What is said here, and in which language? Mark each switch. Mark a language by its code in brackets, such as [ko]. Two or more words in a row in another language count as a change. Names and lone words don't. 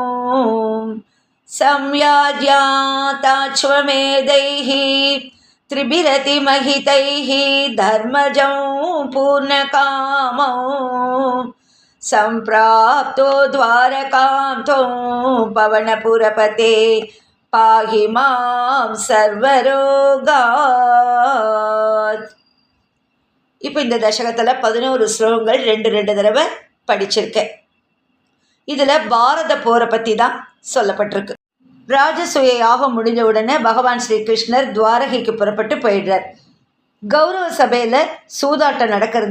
[sa] संयाज्याताश्वमेधैः त्रिभिरतिमहितैः धर्मजं पूर्णकामौ सम्प्राप्तो द्वारकां त्वं पवनपुरपते पाहि मां सर्वरोगात्. [ta] இப்போ இந்த தசகத்தில் 11 ஸ்லோகங்கள் 2 தடவை படிச்சிருக்கேன். இதில் பாரத போரை பற்றி தான் சொல்லப்பட்டிருக்கு. ராஜசூய யாகம் முடிஞ்ச உடனே பகவான் ஸ்ரீ கிருஷ்ணர் துவாரகைக்கு புறப்பட்டு போயிடுறார். கௌரவ சபையில் சூதாட்டம் நடக்கிறது.